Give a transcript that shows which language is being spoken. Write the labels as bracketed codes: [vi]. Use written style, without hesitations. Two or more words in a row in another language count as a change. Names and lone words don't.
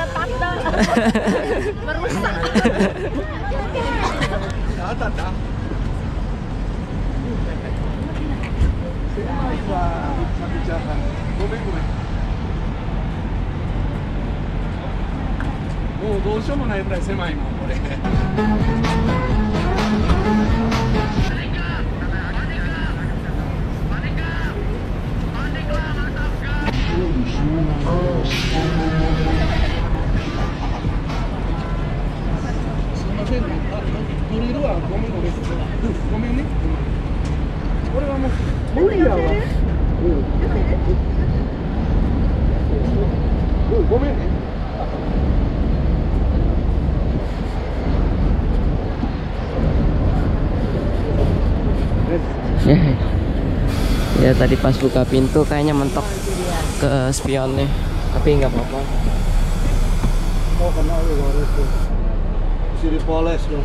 [id] Merusak. [ja] Mau どうしようもないぐらい狭いもんこれ。すみませんね。ドリルはごめんごめん。ごめんね。これはもう無理やわ。ごめんね。 [id] Ya tadi pas buka pintu kayaknya mentok ke spionnya, tapi nggak apa-apa. Oh, kena itu. Mesti dipoles loh.